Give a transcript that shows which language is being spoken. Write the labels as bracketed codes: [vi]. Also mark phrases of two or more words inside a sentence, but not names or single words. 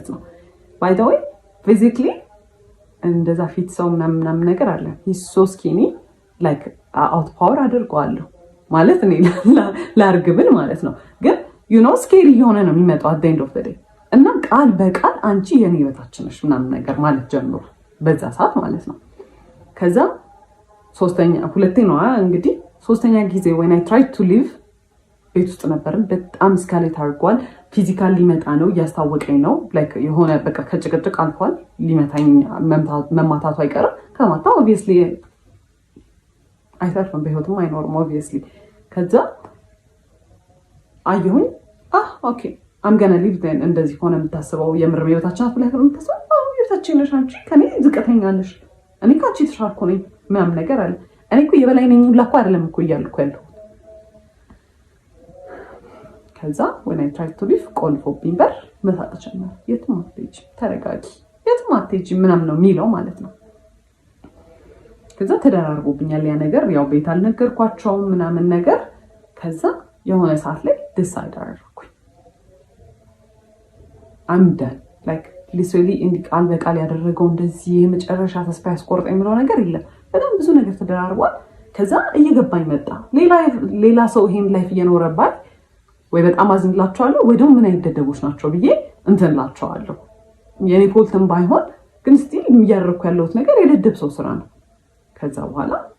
[am] ነው። [en] by the way physically [am] እንደዛ ፊት ሰው ምናምን ነገር አለ። [en] he's so skinny like out power [am] አድርገዋለሁ ማለት እኔ ላርግብል ማለት ነው። ግን [en] you know scary [am] የሆነ ነው የሚመጣው [en] at the end of the day [am] እና ቃል በቃል አንቺ የኔ በታች ነሽ ምናምን ነገር ማለት ጀምሮ በዛ ሰዓት ማለት ነው። ከዛ ሁለቴ ነው እንግዲህ ሶስተኛ ጊዜ [en] when I tried to leave [am] ቤት ውስጥ ነበርን። በጣም ስካሌት አድርጓል። ፊዚካል ሊመጣ ነው እያስታወቀኝ ነው። ላይክ የሆነ በቃ ከጭቅጭቅ አልፏል። ሊመታኝ መማታቱ አይቀርም። ከማታ ኦብቪየስሊ አይተርፍም፣ በህይወትም አይኖርም ኦብቪየስሊ። ከዛ አየሁኝ [en] okay I'm gonna leave then [am] እንደዚህ ሆነ የምታስበው የምር ቤታችን አፍ ላይ የምታስበው ቤታችን ነሽ አንቺ ከኔ ዝቅተኛ ነሽ፣ እኔ ካንቺ ተሻልኩ ነኝ ምናምን ነገር አለ። እኔ እኮ የበላይ ነኝ ላኩ አይደለም እኮ እያልኩ ያለው። ከዛ [en] when I tried to leave [am] ቆልፎብኝ በር መሳቅ ጀመረ። የትም አትሄጂም፣ ተረጋጊ፣ የትም አትሄጂም ምናምን ነው የሚለው ማለት ነው። ከዛ ተደራርቦብኛል ያ ነገር። ያው ቤት አልነገርኳቸውም ምናምን ነገር። ከዛ የሆነ ሰዓት ላይ ዲሳይድ አደረኩኝ [en] I'm done like literally [am] እንዲህ ቃል በቃል ያደረገው እንደዚህ የመጨረሻ ተስፋ ያስቆርጠኝ የሚለው ነገር የለም። በጣም ብዙ ነገር ተደራርቧል። ከዛ እየገባኝ መጣ ሌላ ሰው ይሄን ላይፍ እየኖረባት ወይ በጣም አዝንላቸዋለሁ ወይ ደግሞ ምን አይነት ደደቦች ናቸው ብዬ እንትንላቸዋለሁ። የኔ ፎልትም ባይሆን ግን ስቲል እያደረኩ ያለሁት ነገር የደደብ ሰው ስራ ነው። ከዛ በኋላ